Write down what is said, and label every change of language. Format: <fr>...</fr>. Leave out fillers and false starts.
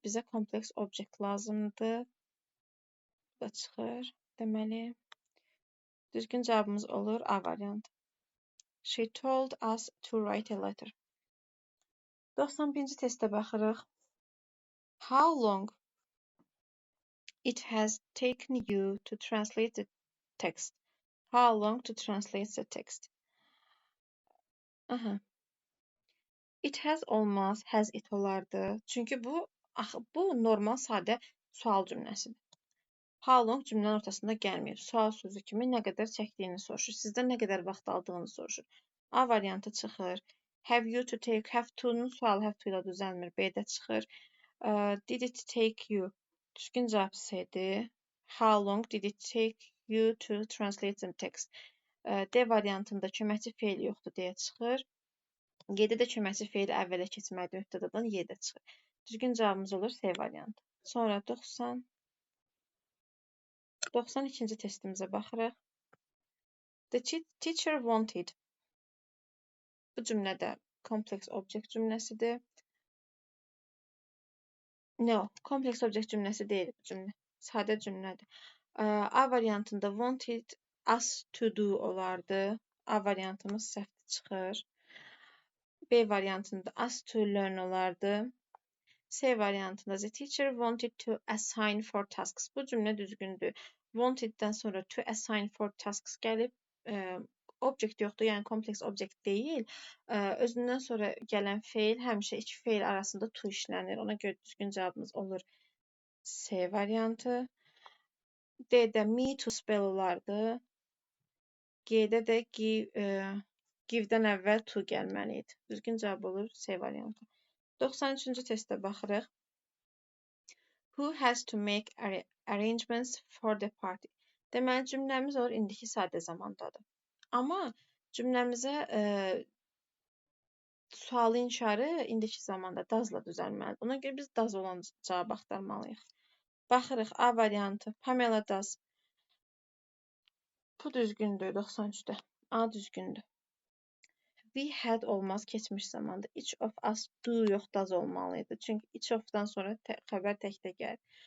<az>Bizə complex object lazımdır. Bu da çıxır. Deməli, düzgün cavabımız olur A variantı.</az> <en>She told us to write a letter.</en> <az>91-ci testə baxırıq.</az> <en>How long it has taken you to translate the text? How long to translate the text?</en> <az>It has olmaz, has it olardı. Çünki bu normal sadə sual cümləsidir. How long cümlənin ortasında gəlməyib. Sual sözü kimi nə qədər çəkdiyini soruşur. Sizdən nə qədər vaxt aldığını soruşur. A variantı çıxır.</az> <en>Have you to take,</en> <az>have to-nun sualı have to ilə düzəlmir. B-də çıxır.</az> <en>Did it take you?</en> <az>Düzgün cavab C-dir.</az> <en>How long did it take you to translate the text?</en> <az>D variantında köməkçi feil yoxdur deyə çıxır. G-də də köməkçi feil əvvələ keçməlidir. Öhdədən Y-də çıxır. Düzgün cavabımız olur C variantı. Sonra 92-ci testimizə baxırıq.</az> <en>The teacher wanted.</en> <az>Bu cümlədə complex object cümləsidir. No, complex object cümləsi deyil bu cümlə. Sadə cümlədir. A variantında</az> <en>wanted us to do</en> <az>olardı. A variantımız səhv çıxır. B variantında us to learn olardı. C variantında</az> <en>the teacher wanted to assign for tasks.</en> <az>Bu cümlə düzgündür. Wanteddən sonra to assign for tasks gəlib. Object yoxdur, yəni complex object deyil. Özündən sonra gələn feil həmişə iki feil arasında to işlənir. Ona görə düzgün cavabımız olur C variantı. D-də me to spell olardı. G-də də give-dən əvvəl to gəlməli idi. Düzgün cavab olur C variantı. 93-cü testə baxırıq.</az> <en>Who has to make arrangements for the party?</en> <az>Deməli, cümləmiz olur indiki sadə zamandadır. Amma cümləmizə sualı inşarı indiki zamanda does-la düzəlməlidir. Ona görə biz does olan cavab axtarmalıyıq. Baxırıq A variantı. Pamela does. Bu düzgündür 93-də. A düzgündür.</az> <en>We had</en> <az>olmaz keçmiş zamanda.</az> <en>Each of us do</en> <az>yox</az> <en>does</en> <az>olmalıydı. Çünki each of'dan sonra xəbər təkdə gəlir.</az>